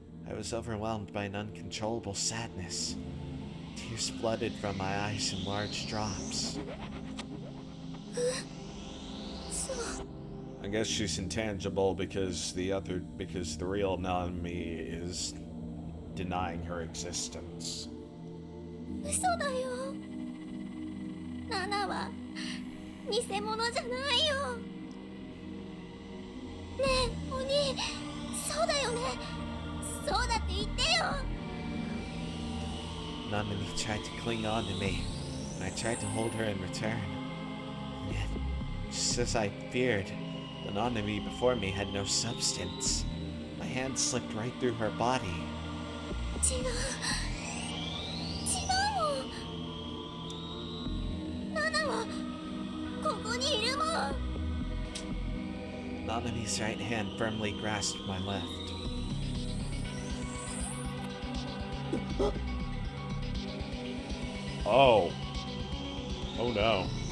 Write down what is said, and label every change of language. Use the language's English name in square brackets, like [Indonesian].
[English] I was overwhelmed by an uncontrollable sadness. Tears flooded from my eyes in large drops. I guess she's intangible because the real Nanami is denying her existence. [Japanese] 嘘だよ。ナナは偽物じゃないよ。ねえ、お兄、そうだよね。そうだって言ってよ。 [English] Nanami tried to cling on to me, and I tried to hold her in return. And yet, just as I feared, the Nanami before me had no substance. My hand slipped right through her body. [Japanese] 違う。違うもん。ナナはここにいるもん。 [English] Nanami's right hand firmly grasped my left. Oh. Oh no.